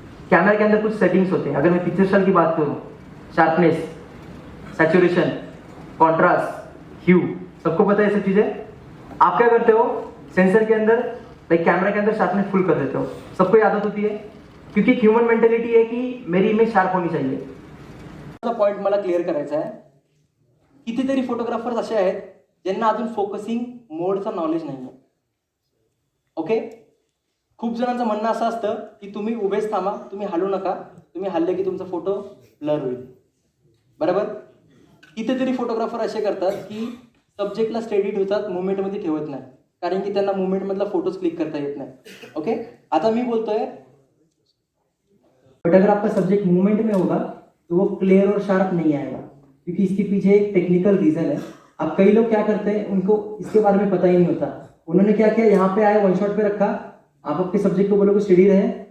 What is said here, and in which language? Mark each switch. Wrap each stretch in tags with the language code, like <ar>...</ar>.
<hi>Camera के अंदर कुछ सेटिंग्स होते हैं। अगर मैं पिक्चर स्टाइल की बात करूं, शार्पनेस, सैचुरेशन, कॉन्ट्रास्ट, ह्यू, सबको पता है ये सब चीजें। आप क्या करते हो, सेंसर के अंदर लाइक कैमरा के अंदर शार्पनेस फुल कर देते हो। सबको आदत होती है, क्योंकि ह्यूमन मेंटेलिटी है कि मेरी इमेज शार्प होनी चाहिए।</hi> <mr>पॉइंट मला क्लिअर करायचा आहे, कितीतरी फोटोग्राफर्स असे आहेत ज्यांना अजून फोकसिंग मोडचं नॉलेज नाही आहे. ओके, खूप जणांचं म्हणणं असं असतं की तुम्ही उभेच थांबा, तुम्ही हलू नका, तुम्ही हल्ले की तुमचा फोटो ब्लर होईल. बरोबर. कितीतरी फोटोग्राफर असे करतात की सब्जेक्टला स्टेडी ठेवतात, मुवमेंटमध्ये ठेवत नाही, कारण की त्यांना मुवमेंटमधला फोटोज क्लिक करता येत नाही. ओके, आता मी बोलतोय,</mr> <hi>बट अगर आपका सब्जेक्ट मूवमेंट में होगा तो वो क्लियर और शार्प नहीं आएगा, क्योंकि इसके पीछे एक टेक्निकल रीजन है. अब कई लोग क्या करते हैं, उनको इसके बारे में पता ही नहीं होता. उन्होंने क्या किया, यहाँ पे आए, वन शॉट पे रखा, आप आपके सब्जेक्ट को बोलोगे स्टेडी रहे.</hi>